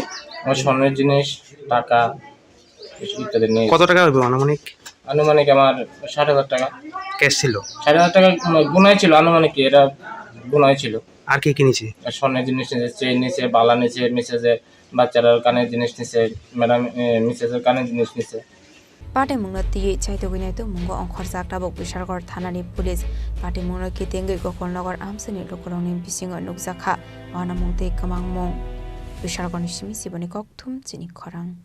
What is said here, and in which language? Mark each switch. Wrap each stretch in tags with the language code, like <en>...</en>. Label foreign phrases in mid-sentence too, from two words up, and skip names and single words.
<bn>আমার স্বর্ণের জিনিস, টাকা ইত্যাদি নিয়ে। কত টাকা হবে আনুমানিক? আনুমানিক আমার 60,000 টাকা ক্যাশ ছিল। 60,000 টাকা গুনাই ছিল, আনুমানিক কি এটা গুনাই ছিল। আর কি কিনেছে? স্বর্ণের জিনিস নিয়েছে, চেইন নিয়েছে, বালা নিয়েছে, মিসেসের বাচ্চারা কানের জিনিস নিয়েছে, ম্যাডাম মিসেসের কানের জিনিস নিয়েছে।</bn> <trp>पाटे मुंगना तिये चाइतो गइनाइतो मुंगो अंखर जाकटाबक बिसारगर थानानि पुलिस पाटे मुंगना कितेंगै गकलनगर आमसनि लोकरंनि बिसिङा नुकजाखा वाना मुंते कमां मुं बिसारगरनि सिमि सिबनि ककथुम चिनि खरां</trp>